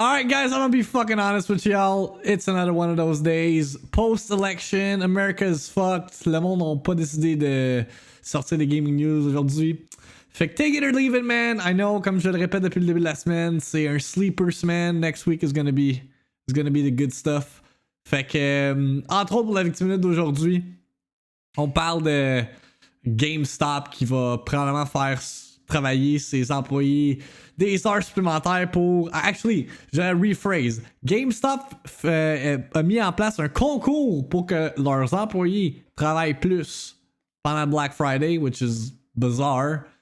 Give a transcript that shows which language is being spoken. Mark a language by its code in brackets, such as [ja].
[en] Alright guys, I'm gonna be fucking honest with y'all. It's another one of those days. Post-election, America is fucked. [fr] Le monde n'a pas décidé de sortir des gaming news aujourd'hui. Fait que [en] take it or leave it, man. I know, [fr] comme je le répète depuis le début de la semaine, c'est un sleeper semaine. [en] Next week is gonna be the good stuff. [fr] Fait que, entre autres pour la victime minute d'aujourd'hui, on parle de GameStop qui va probablement faire travailler ses employés des heures supplémentaires pour... [en] Actually, [fr] je rephrase. GameStop a mis en place un concours pour que leurs employés travaillent plus pendant Black Friday, [en] which is bizarre.